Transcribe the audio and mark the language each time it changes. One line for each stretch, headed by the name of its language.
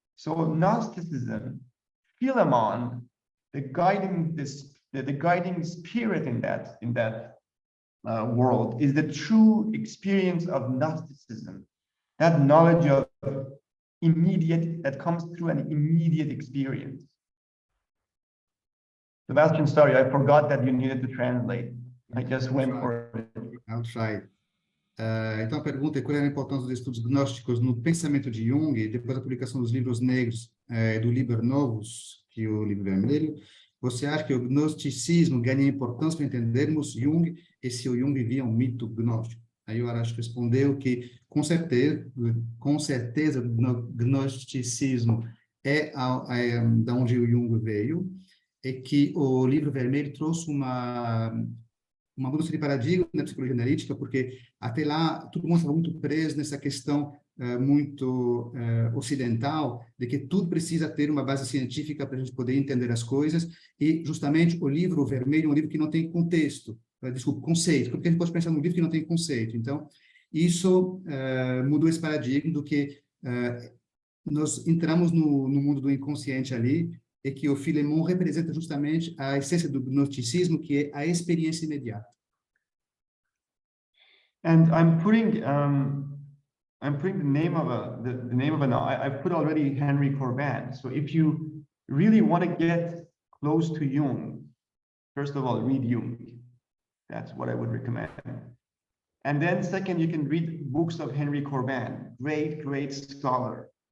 English: So Gnosticism, Philemon, the guiding spirit in that world is the true experience of Gnosticism, that knowledge of immediate, that comes through an immediate experience. Sebástian, sorry, I forgot that you needed to translate. I just went for it. I'll try.
Portuguese: Então a pergunta é qual é a importância dos estudos gnósticos no pensamento de Jung, depois da publicação dos livros negros do Liber Novus, que é o livro vermelho. Você acha que o gnosticismo ganha importância para entendermos Jung e se o Jung vivia um mito gnóstico? Aí o Arash respondeu que, com certeza, o gnosticismo é da onde o Jung veio, e que o livro vermelho trouxe uma mudança de paradigma na psicologia analítica, porque até lá todo mundo estava muito preso nessa questão muito ocidental, de que tudo precisa ter uma base científica para a gente poder entender as coisas, e justamente o livro vermelho é um livro que não tem contexto, conceito, porque a gente pode pensar num livro que não tem conceito. Então, isso mudou esse paradigma do que nós entramos no mundo do inconsciente ali, e que o Philemon representa justamente a essência do gnosticismo, que é a experiência imediata.
English: And I'm putting the name of I put already Henry Corbin. So if you really want to get close to Jung, first of all, read Jung. That's what I would recommend. And then second, you can read books of Henry Corbin, great scholar.